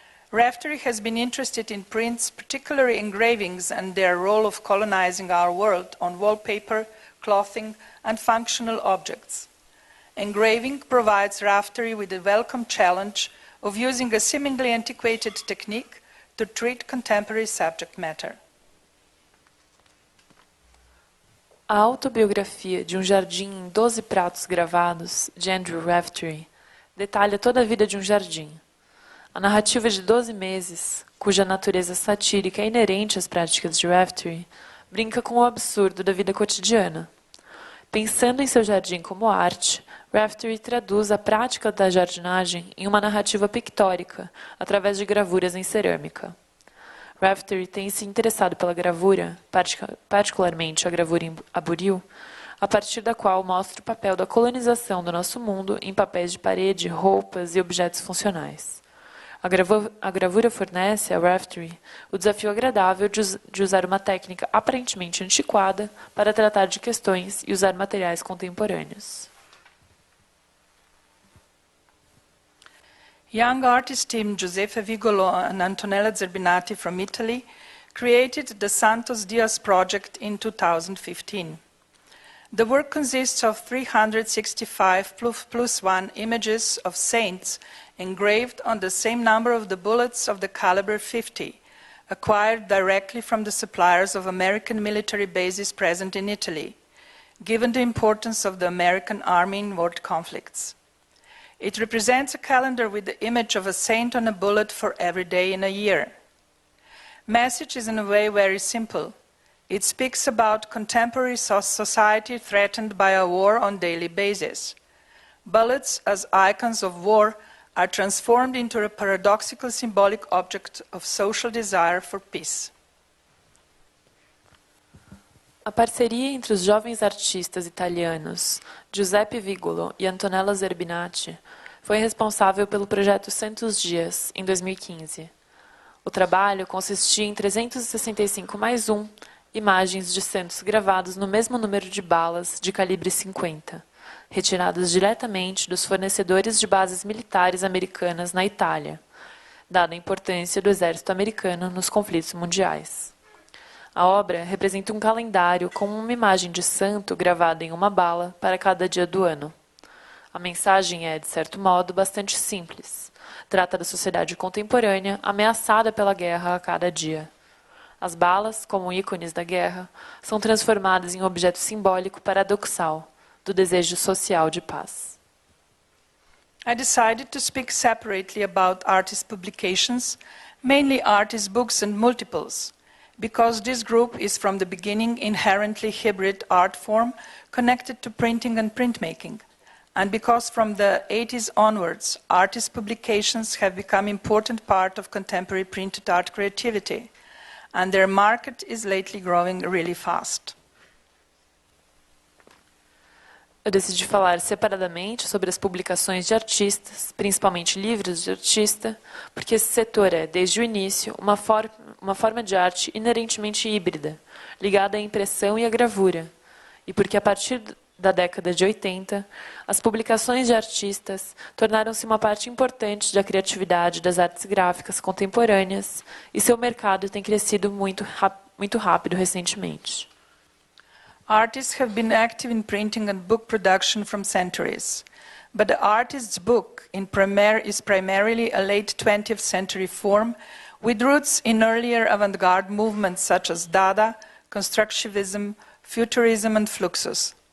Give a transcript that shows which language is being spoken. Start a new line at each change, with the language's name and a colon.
English: Raftery has been interested in prints, particularly engravings, and their role of colonizing our world on wallpaper, clothing, and functional objects. Engraving provides Raftery with the welcome challenge of using a seemingly antiquated technique to treat contemporary subject matter.
Portuguese: A autobiografia de um jardim em 12 pratos gravados, de Andrew Raftery, detalha toda a vida de um jardim. A narrativa de 12 meses, cuja natureza satírica é inerente às práticas de Raftery, brinca com o absurdo da vida cotidiana. Pensando em seu jardim como arte, Raftery traduz a prática da jardinagem em uma narrativa pictórica, através de gravuras em cerâmica. Raftery tem se interessado pela gravura, particularmente a gravura em aburil, a partir da qual mostra o papel da colonização do nosso mundo em papéis de parede, roupas e objetos funcionais. A gravura fornece a Raftery o desafio agradável de usar uma técnica aparentemente antiquada para tratar de questões e usar materiais contemporâneos.
English: Young artist team Giuseppe Vigolo and Antonella Zerbinati from Italy created the Santos Dias project in 2015. The work consists of 365 plus one images of saints engraved on the same number of the bullets of the caliber 50, acquired directly from the suppliers of American military bases present in Italy, given the importance of the American army in world conflicts. It represents a calendar with the image of a saint on a bullet for every day in a year. Message is in a way very simple. It speaks about contemporary society threatened by a war on a daily basis. Bullets as icons of war are transformed into a paradoxical symbolic object of social desire for peace.
Portuguese: A parceria entre os jovens artistas italianos Giuseppe Vigolo e Antonella Zerbinati foi responsável pelo projeto 100 Dias, em 2015. O trabalho consistia em 365+1 imagens de santos gravados no mesmo número de balas de calibre 50, retiradas diretamente dos fornecedores de bases militares americanas na Itália, dada a importância do exército americano nos conflitos mundiais. A obra representa um calendário com uma imagem de santo gravada em uma bala para cada dia do ano. A mensagem é, de certo modo, bastante simples. Trata da sociedade contemporânea ameaçada pela guerra a cada dia. As balas, como ícones da guerra, são transformadas em um objeto simbólico paradoxal do desejo social de paz.
English: I decided to speak separately about artist publications, mainly artist books and multiples, because this group is from the beginning inherently hybrid art form connected to printing and printmaking, and because from the 80s onwards, artist publications have become an important part of contemporary printed art creativity, and their market is lately growing really fast.
Portuguese: Eu decidi falar separadamente sobre as publicações de artistas, principalmente livros de artista, porque esse setor é, desde o início, uma forma de arte inerentemente híbrida, ligada à impressão e à gravura, e porque a partir da década de 80, as publicações de artistas tornaram-se uma parte importante da criatividade das artes gráficas contemporâneas e seu mercado tem crescido muito rápido recentemente.
English: Artists have been active in printing and book production from centuries, but the artist's book is primarily a late 20th century form with roots in earlier avant-garde movements such as Dada, Constructivism, Futurism and Fluxus.